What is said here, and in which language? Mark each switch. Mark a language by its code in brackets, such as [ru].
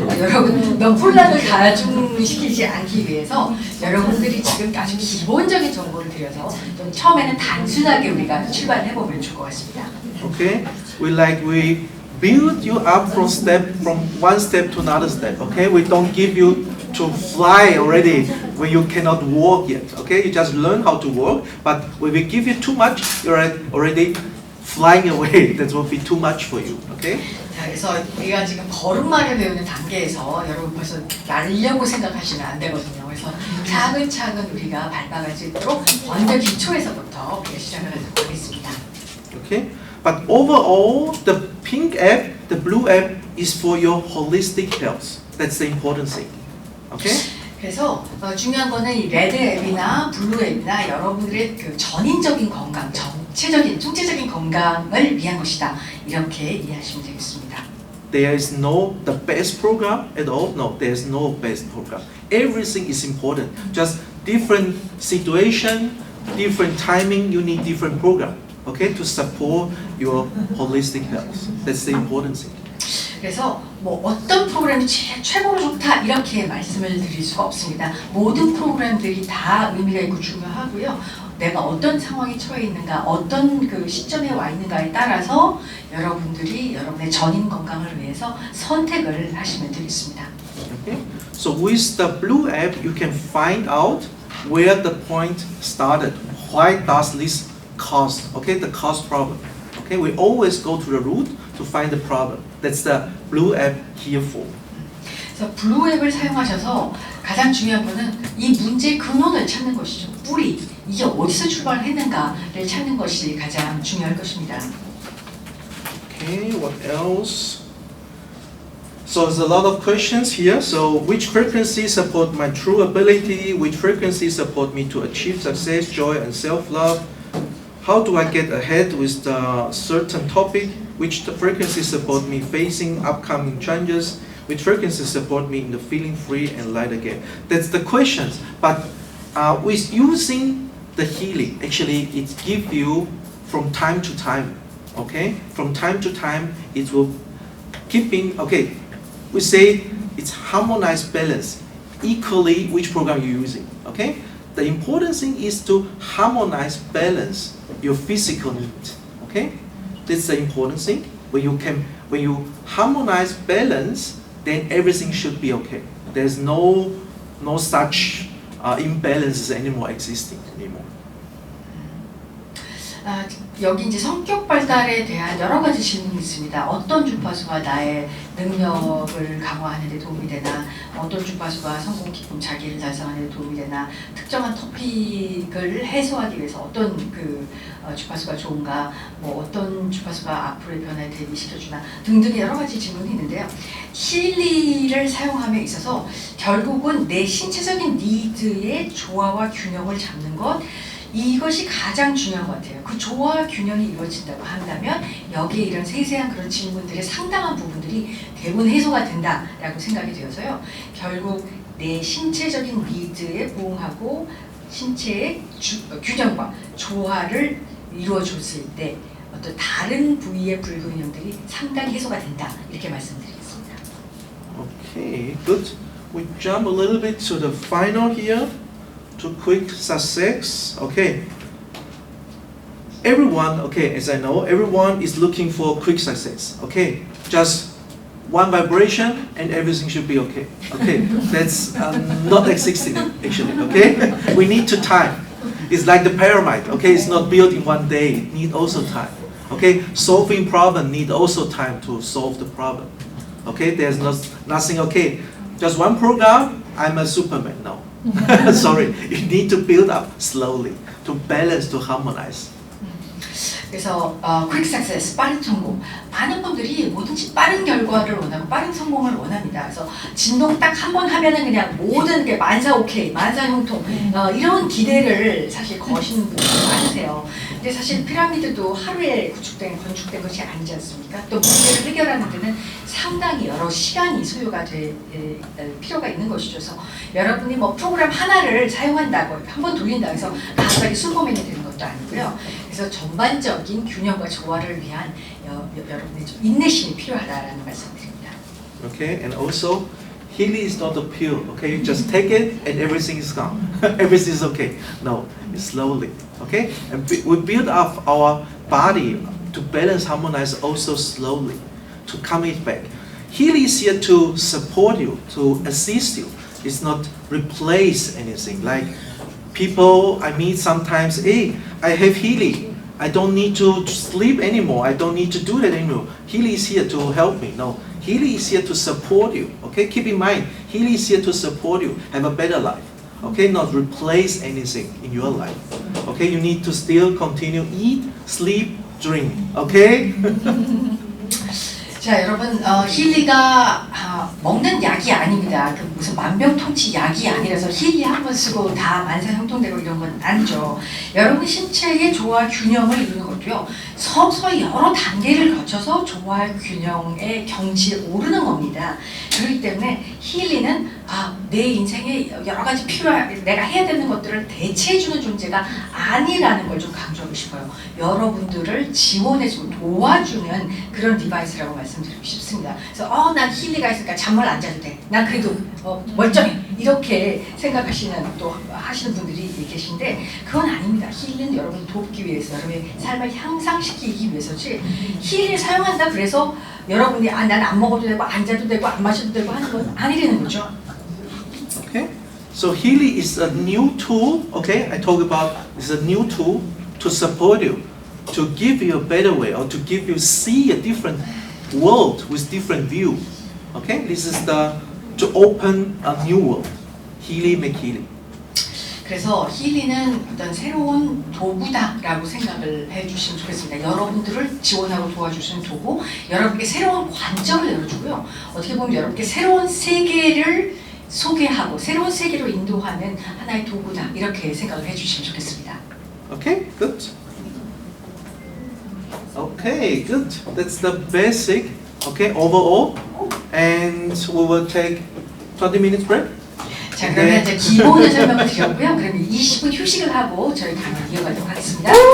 [ko] 여러분 너무 혼란을 가중시키지 않기 위해서 여러분들이 지금 아주 기본적인 정보를 드려서 좀 처음에는 단순하게 우리가 출발해 보면 좋을 것 같습니다. [en] Okay, we build you up from one step to another step. Okay, we don't give you to fly already when you cannot walk yet. Okay, you just learn how to walk, but when we give you too much, you're already flying away. That will be too much for you. Okay. [ko] 자, 그래서 우리가 지금 걸음마를 배우는 단계에서 여러분 벌써 날려고 생각하시면 안 되거든요. 그래서 차근차근 우리가 밟아갈 수 있도록 먼저 기초에서부터 우리가 시작을 하도록 하겠습니다. [en] Okay, but overall, the pink app, the blue app is for your holistic health. That's the important thing. Okay. [ko] 그래서 중요한 거는 이 레드 앱이나 블루 앱이나 여러분들의 그 전인적인 건강, 총체적인 건강을 위한 것이다. 이렇게 이해하시면 되겠습니다. [en] There is no the best program at all. No, there is no best program. Everything is important. Just different situation, different timing. You need different program. Okay, to support your holistic health. That's the important thing. [ko] 그래서 뭐 어떤 프로그램이 최고로 좋다 이렇게 말씀을 드릴 수가 없습니다. 모든 프로그램들이 다 의미가 있고 중요하고요. 내가 어떤 상황에 처해 있는가, 어떤 그 시점에 와 있는가에 따라서 여러분들이 여러분의 전인 건강을 위해서 선택을 하시면 되겠습니다. [en] Okay. So with the blue app, you can find out where the point started. Why does this cause? Okay, the cause problem. Okay, we always go to the root to find the problem. That's the blue app here for. [ko] 그래서 블루 앱을 사용하셔서 가장 중요한 거는 이 문제의 근원을 찾는 것이죠. 뿌리, 이게 어디서 출발했는가를 찾는 것이 가장 중요할 것입니다. [en] Okay, what else? So there's a lot of questions here. So which frequencies support my true ability? Which frequencies support me to achieve success, joy, and self-love? How do I get ahead with the certain topic? Which frequencies support me facing upcoming challenges? Which frequencies support me in the feeling free and light again? That's the questions. But with using the healing, actually it gives you from time to time. Okay, from time to time it will keeping. Okay, we say it's harmonized balance. Equally, which program you're using. Okay, the important thing is to harmonize balance your physical needs. Okay, that's the important thing. When you harmonize balance, then everything should be okay. There's no such imbalances anymore existing anymore. [ko] 여기 이제 성격 발달에 대한 여러 가지 질문이 있습니다. 어떤 주파수가 나의 능력을 강화하는 데 도움이 되나, 어떤 주파수가 성공, 기쁨, 자기를 달성하는 데 도움이 되나, 특정한 토픽을 해소하기 위해서 어떤 그 주파수가 좋은가, 뭐 어떤 주파수가 앞으로의 변화에 대비시켜주나 등등의 여러 가지 질문이 있는데요. 힐리를 사용함에 있어서 결국은 내 신체적인 니드의 조화와 균형을 잡는 것, 이것이 가장 중요한 것 같아요. 그 조화 균형이 이루어진다고 한다면 여기에 이런 세세한 그런 질문들의 상당한 부분들이 대부분 해소가 된다라고 생각이 되어서요. 결국 내 신체적인 니드에 부응하고 신체의 균형과 조화를 이루어줬을 때 어떤 다른 부위의 불균형들이 상당히 해소가 된다. 이렇게 말씀드리겠습니다. [en] Okay, good. We jump a little bit to the final here. To quick success. Okay. Everyone, okay, as I know, everyone is looking for quick success. Okay. Just one vibration and everything should be okay. Okay. That's not existing actually. Okay. We need to time. It's like the pyramid. Okay. It's not built in one day. It need also time. Okay. Solving problem need also time to solve the problem. Okay. There's nothing. Okay. Just one program. I'm a Superman. No. Sorry, you need to build up slowly to balance, to harmonize. [ko] 그래서 [en] quick success, [ko] 빠른 성공. 많은 분들이 뭐든지 빠른 결과를 원하고 빠른 성공을 원합니다. 그래서 진동 딱 한 번 하면은 그냥 모든 게 만사 오케이, 만사 형통 이런 기대를 사실 거시는 분들이 많으세요. 근데 사실 피라미드도 하루에 건축된 것이 아니지 않습니까? 또 문제를 해결하는 데는 상당히 여러 시간이 소요가 될 필요가 있는 것이죠. 그래서 여러분이 뭐 프로그램 하나를 사용한다고 한 번 돌린다고 해서 갑자기 슈퍼맨이 되는 것도 아니고요. 그래서 전반적인 균형과 조화를 위한 여러분의 좀 인내심이 필요하다라는 말씀드립니다. [en] Okay, and also healing is not a pill. Okay, you just take it and everything is gone. Everything is okay. No, it's slowly. Okay, and we build up our body to balance, harmonize also slowly to come it back. Healing is here to support you, to assist you. It's not replace anything. Like people I meet sometimes, hey, I have healing. I don't need to sleep anymore. I don't need to do that anymore. Healing is here to help me. No, healing is here to support you. Okay, keep in mind, healing is here to support you, have a better life. Okay, not replace anything in your life. Okay, you need to still continue eat, sleep, drink. Okay. [ko] 자, 여러분, 힐리가 먹는 약이 아닙니다. 그 무슨 만병통치 약이 아니라서 힐리 한 번 쓰고 다 만사형통되고 이런 건 아니죠. 여러분 신체의 조화 균형을 이루는 것도요. 서서히 여러 단계를 거쳐서 조화 균형의 경지에 오르는 겁니다. 그렇기 때문에 힐리는 내 인생에 여러 가지 필요한 내가 해야 되는 것들을 대체해주는 존재가 아니라는 걸 좀 강조하고 싶어요. 여러분들을 지원해주고 도와주는 그런 디바이스라고 말씀드리고 싶습니다. 그래서 난 힐리가 있으니까 잠을 안 자도 돼. 난 그래도 멀쩡해. 이렇게 생각하시는 또 하시는 분들이 계신데 그건 아닙니다. 힐리는 여러분을 돕기 위해서 여러분의 삶을 향상시키기 위해서지 힐리를 사용한다 그래서 여러분이 난 안 먹어도 되고 안 자도 되고 안 마셔도 되고 하는 건 아니라는 거죠. [en] Okay. So healing is a new tool. Okay, I talk about it's a new tool to support you, to give you a better way, or to give you see a different world with different view. Okay, this is to open a new world. Healing make healing. [ko] 그래서 힐리는 어떤 새로운 도구다라고 생각을 해주시면 좋겠습니다. 여러분들을 지원하고 도와주시는 도구, 여러분께 새로운 관점을 열어주고요. 어떻게 보면 여러분께 새로운 세계를 소개하고 새로운 세계로 인도하는 하나의 도구다 이렇게 생각을 해주시면 좋겠습니다. [en] Okay, good. Okay, good. That's the basic. Okay, overall, and we will take 20 minutes break. [ko] 자, 그러면 이제 기본을 설명을 드렸고요. 그러면 20분 휴식을 하고 저희 강연 이어가도록 하겠습니다.